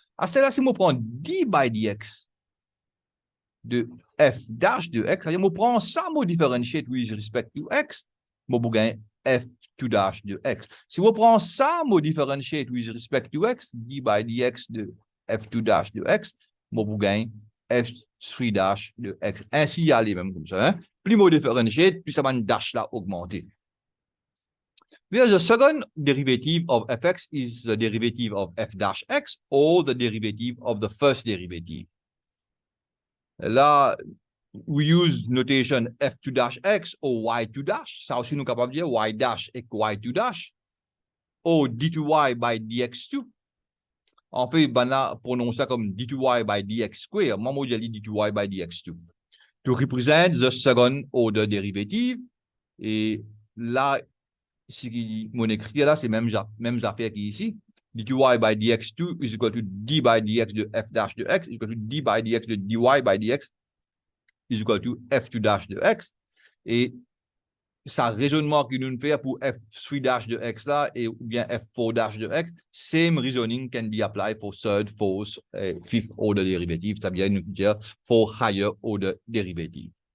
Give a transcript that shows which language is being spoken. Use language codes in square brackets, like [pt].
[fr] À ce là, si on prend d by dx de f dash de x, c'est-à-dire on prend ça, [en] on differentiate with respect to x, [fr] on gagne f2 dash de x. Si on prend ça, [en] on differentiate with respect to x, [fr] d by dx de f2 dash de x, on gagne f3 dash de x. Ainsi, il y a les mêmes comme ça. Hein? Plus on differentiate, plus ça va une dash là augmenter. [en] Whereas the second derivative of fx is the derivative of f dash x or the derivative of the first derivative. Là, we use notation f2 dash x or y2 dash. [fr] Ça aussi, nous sommes capables de dire y dash et y2 dash. Ou d2y by dx2. En fait, ben là, prononce ça comme d2y by dx square. Moi, je dis d2y by dx2. [en] To represent the second order derivative. [fr] Et là, si mon écrit là, c'est même affaire qu'ici. [en] d2y by dx2 is equal to d by dx de f dash de x is equal to d by dx de dy by dx is equal to f2 dash de x. [fr] Et ça raisonnement que nous fait pour f3 dash de x là et ou bien f4 dash de x, [en] same reasoning can be applied for third, fourth, fifth order derivative, [fr] c'est-à-dire nous dire [en] for higher order derivative.